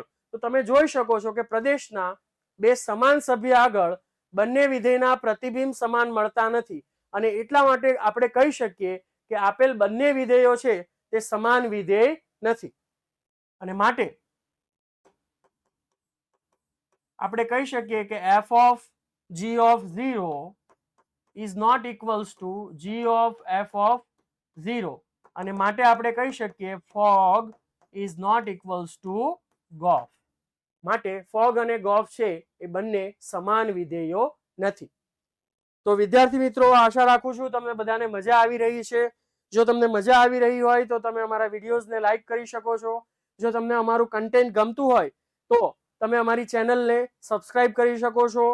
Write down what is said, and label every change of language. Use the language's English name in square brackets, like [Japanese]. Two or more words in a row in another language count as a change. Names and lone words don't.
[Gujarati] તો તમે જોઈ શકો છો કે પ્રદેશના બે સમાન સભ્ય આગળ બંને વિધેયના પ્રતિબિંબ સમાન મળતા નથી, અને એટલા માટે આપણે કહી શકીએ કે આપેલ બંને વિધેયો છે તે સમાન વિધેય નથી. અને માટે આપણે કહી શકીએ કે [English] f of g of 0 is not equals to g of f of 0, [Gujarati] અને માટે આપણે કહી શકીએ [English] fog is not equals to gof. [Gujarati] માટે ફોગ અને ગોફ છે એ બંને સમાન વિધેયો નથી. તો વિદ્યાર્થી મિત્રો, આશા રાખું છું તમને બધાને મજા આવી રહી છે. જો તમને મજા આવી રહી હોય તો તમે અમારા વિડીયોઝને લાઈક કરી શકો છો. જો તમને અમારું કન્ટેન્ટ ગમતું હોય તો તમે અમારી ચેનલને સબસ્ક્રાઇબ કરી શકો છો.